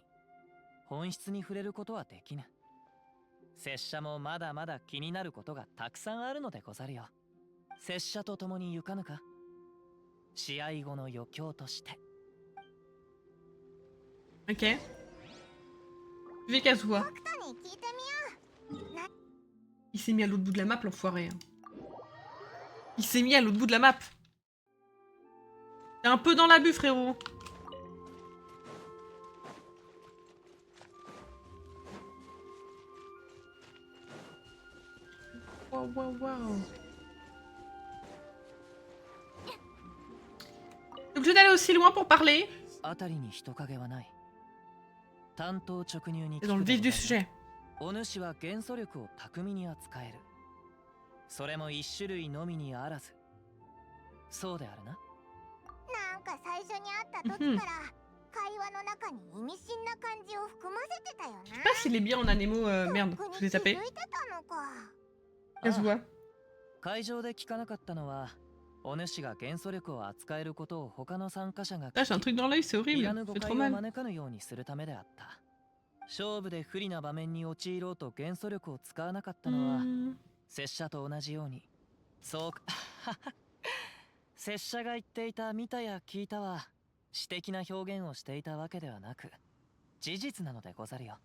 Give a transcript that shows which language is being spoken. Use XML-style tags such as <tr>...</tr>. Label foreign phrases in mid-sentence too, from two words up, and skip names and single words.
<ja>本質に触れることはできぬ。拙者もまだまだ気になることがたくさんあるのでござるよ。拙者と共に行かぬか。試合後の余興として。</ja> <fr>Ok. Je vais Kazuha.</fr> <ja>北斗に聞いてみよう。な</ja> <fr>Il s'est mis à l'autre bout de la map, l'enfoiré. Il s'est mis à l'autre bout de la map. T'es un peu dans l'abus, frérot. Waouh, waouh, waouh. T'es obligé d'aller aussi loin pour parler.</fr> <ja>辺りに人影はない。単刀直入に</ja> <fr>C'est dans le vif du sujet.</fr> <ja>お主は元素力を巧みに扱える。それも一種類のみにあらず。そうであるな。なんか最初に会った時から会話の中に意味深な感じを含ませてたよな。</ja> <fr>Je sais pas s'il est bien en anémo. Merde,</fr> <ja>特に</ja> <fr>je l'ai</fr> <ja>気づ</ja> <fr>tapé.</fr> <ja>いてたのか。 Kazuha. 会場で聞かなかったのは、お主が元素力を扱えることを他の参加者が</ja> <fr>Là, j'ai un truc dans l'œil, c'est</fr> <ja>い</ja> <fr>horrible.</fr> <ja>らぬ</ja> <fr>Ça</fr> <ja>誤</ja> <fr>fait</fr> <ja>解</ja> <fr>trop</fr> <ja>を</ja> <fr>mal.</fr> <ja>招かぬようにするためであった。勝負で不利な場面に陥ろうと元素力を使わなかったのは、 Hmm. 拙者と同じように。そうか。拙者が言っていた見たや聞いたは、詩的な表現をしていたわけではなく、事実なのでござるよ。</ja>